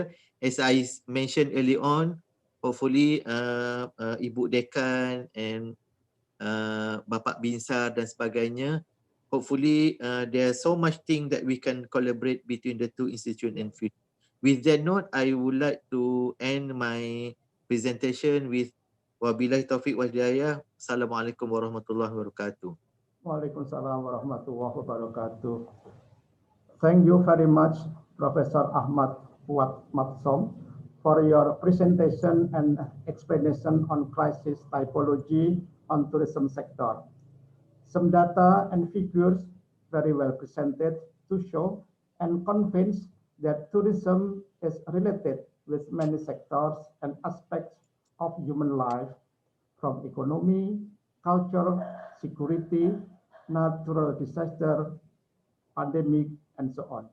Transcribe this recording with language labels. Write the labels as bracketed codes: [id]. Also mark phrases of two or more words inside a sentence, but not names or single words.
[en] As I mentioned early on, hopefully Ibu Dekan and Bapak Binsar [id] dan sebagainya, [en] hopefully there's so much thing that we can collaborate between the two institutions and future. With that note, I would like to end my presentation with [ar] وبالله التوفيق والهداية. السلام عليكم ورحمة الله وبركاته. وعليكم السلام ورحمة الله وبركاته. [en] Thank you very much, Professor Ahmad Fuad Matsom, for your presentation and explanation on crisis typology on tourism sector. Some data and figures very well presented to show and convince that tourism is related with many sectors and aspects of human life, from economy, culture, security, natural disaster, pandemic, and so on.